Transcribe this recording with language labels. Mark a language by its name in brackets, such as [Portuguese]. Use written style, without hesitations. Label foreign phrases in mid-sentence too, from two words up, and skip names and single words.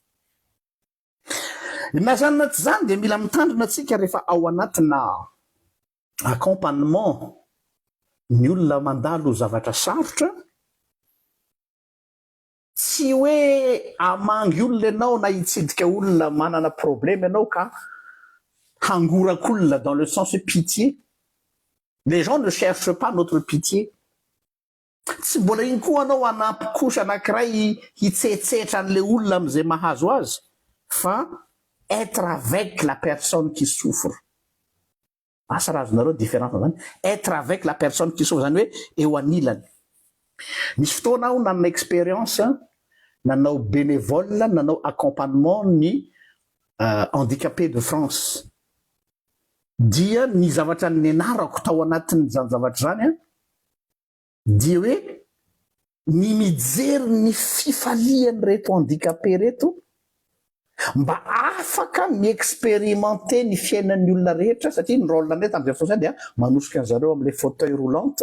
[Malagasy] Mazanina tsy zany dia mila mitandrina atsika rehefa ao anatina accompagnement ny olona mandalo zavatra sarotra, tsy hoe amangy olona ianao na hitsidika olona manana problème ianao ka hangorak'olona [French] dans le sens pitié. Les gens ne cherchent pas notre pitié. [Malagasy] Tsy mbola iny koa anao anampy kosa anankiray hitsetsetra an'le olona am'izay mahazo azy, fa [French] être avec la personne qui souffre. [Malagasy] Asa raha azonareo différence zany, [French] être avec la personne qui souffre [Malagasy] zany hoe eo anilany. Misy fotoana aho nanana expérience, nanao bénévole, nanao accompagnement ny [French] handicapé de France. [Malagasy] Dia ny zavatra nianarako tao anatin' zany zavatra zany a, dia hoe ny mijery ny fifaliany reto handicapé reto mba afaka miexpérimenter ny fiainan'ny olona rehetra, satria ny rôle reto am'izay fotoana dia manosika an'zareo am' [French] le fauteuil roulante.